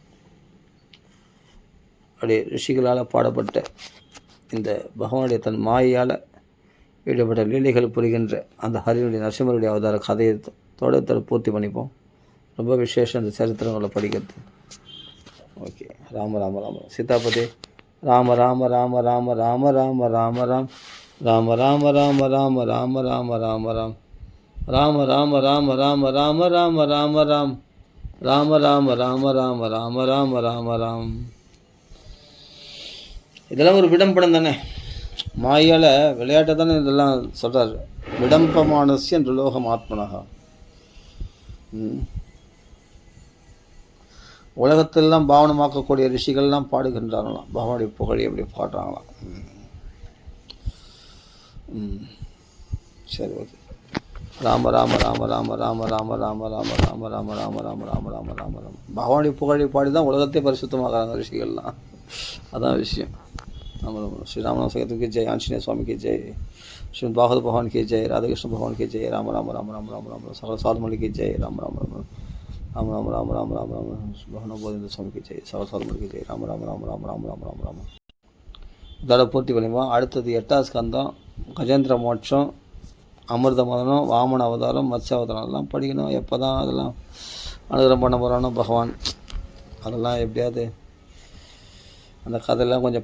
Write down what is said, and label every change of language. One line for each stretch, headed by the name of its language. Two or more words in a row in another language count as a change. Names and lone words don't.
Tamil: அப்படி ரிஷிகளால் பாடப்பட்ட இந்த பகவானுடைய தன் மாயால் ஈடுபட்ட லீலைகள் புரிகின்ற அந்த ஹரியுடைய நரசிம்மருடைய அவதார கதையை தொடர்ந்து பூர்த்தி பண்ணிப்போம். ரொம்ப விசேஷம் இந்த சரித்திரங்களை படிக்கிறது. ஓகே. ராம ராம ராம சீதாபதி. ராம ராம ராம ராம ராம ராம ராம ராம் ராம ராம ராம ராம ராம ராம ராம ராம் ராம ராம ராம ராம ராம ராம ராம ராம் ராம ராம ராம ராம ராம ராம ராம ராம். இதெல்லாம் ஒரு விடம்படம் தானே, மாயால் விளையாட்டை தானே இதெல்லாம் சொல்கிறார்.
Sanskrit: विडम्बमानस्य नृलोकम् आत्मनः.
Tamil: உலகத்திலெல்லாம் பாவனமாக்கக்கூடிய ரிஷிகள்லாம் பாடுகின்றாங்களாம், பகவானுடைய புகழை எப்படி பாடுறாங்களாம். சரி, ஓகே. ராம ராம ராம ராம ராம ராம ராம ராம ராம ராம ராம ராம ராம ராம ராம ராம. பகவானுடைய புகழை பாடி தான் உலகத்தை பரிசுத்தமாகறாங்க ரிஷிகள்லாம். அதான் விஷயம்.
Hindi: श्रीराम सगत की जय, आंजनेय स्वामी की जय, श्रीमद भागवत भगवान की जय, राधा कृष्ण भगवान की जय, राम राम राम राम राम राम सकल साधुमणि की जय, राम राम राम राम राम राम राम राम राम भगवान बोधेंद्र स्वामी की जय, सकल साधुमणि की जय, राम राम राम राम राम राम राम राम.
Tamil: இதோட பூர்த்தி பண்ணிப்போம். அடுத்தது 8வது ஸ்கந்தம், கஜேந்திர மோட்சம், அமிர்த மதனம், வாமன அவதாரம், மத்ஸ்ய அவதாரம் எல்லாம் படிக்கணும். எப்போ தான் அதெல்லாம் அனுகிரகம் பண்ண போகிறானோ பகவான், அதெல்லாம் எப்படியாவது அந்த கதையெல்லாம் கொஞ்சம் பார்க்கணும்.